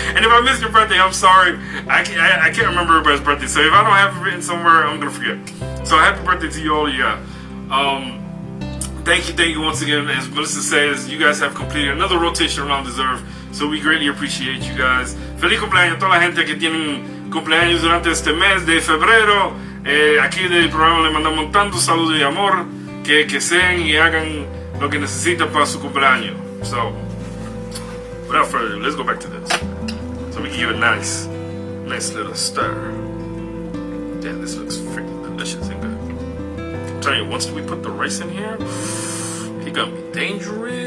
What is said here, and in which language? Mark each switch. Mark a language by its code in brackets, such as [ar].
[en] And if I missed your birthday, I'm sorry. I can't remember everybody's birthday. So if I don't have it written somewhere, I'm gonna forget. So happy birthday to you all, yeah. Thank you once again. As Melissa says, you guys have completed another rotation around Deserve. So we greatly appreciate you guys. [es] Feliz cumpleaños a toda la gente que tienen cumpleaños durante este mes de febrero. Aquí del programa le mandamos tantos saludos y amor que sean y hagan lo que necesitan para su cumpleaños. [en] So, without further ado, let's go back to this. So we can give it a nice little stir. Yeah, this looks freaking delicious and good. I'm telling you, once we put the rice in here, he gonna be dangerous.